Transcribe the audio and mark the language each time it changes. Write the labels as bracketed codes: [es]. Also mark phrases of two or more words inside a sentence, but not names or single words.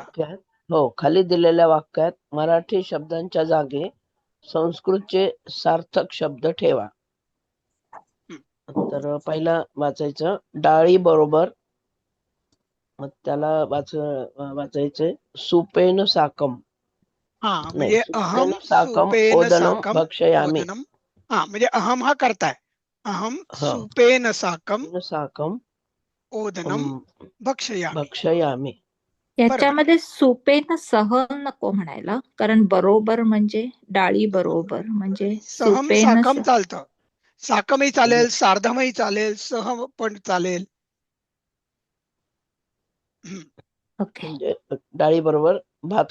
[mr] वाक्यात खाली दिलेल्या वाक्यात मराठी शब्दांच्या जागी संस्कृतचे सार्थक शब्द ठेवा. तर पहिला वाचायचं डाळी बरोबर. मग त्याला वाचायचंय [sa] सुपेन साकम. [mr] हा नाही, म्हणजे [sa] सुपेन अहम साकम सुपेन ओदनम साकम भक्षयामी. ओदनम. [mr] हा म्हणजे अहम हा करताय. [sa] अहम [mr] हा. [sa] सुपेन साकम साकम ओदनम भक्षयामी. भक्षयामी. [mr] याच्यामध्ये [sa] सुपेन सह [mr] नको म्हणायला, कारण बरोबर म्हणजे डाळी बरोबर म्हणजे [sa] सहम सुपेन [mr] साकम चालतं. साकमही चालेल, सार्धमही चालेल, सह पण चालेल. ओके. म्हणजे डाळी बरोबर भात